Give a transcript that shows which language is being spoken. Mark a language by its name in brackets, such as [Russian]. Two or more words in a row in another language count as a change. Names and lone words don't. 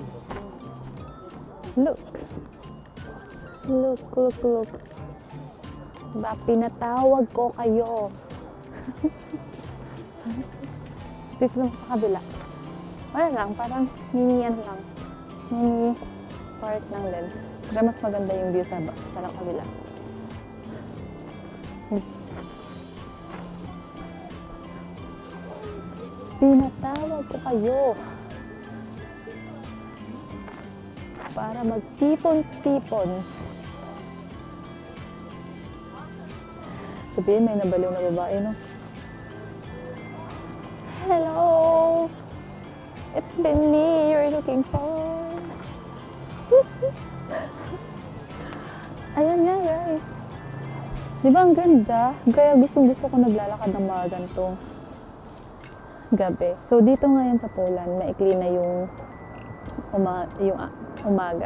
[English] Look. Look, look, look. [Filipino] Diba, pinatawag ko kayo. Dito lang sa kabila. Wala lang, parang mini lang. Mini park lang din. Pero mas maganda yung view sa kabila. Pinatawag ko kayo para magtipon-tipon. Sabihin, may nabaliw na babae, no? [English] Hello! It's been me you're looking for. [Filipino] Ayan nga, guys. Di ba ang ganda? Kaya gusto ko naglalakad ng mga ganitong gabi. So, dito ngayon sa Poland, maikli na yung umaga.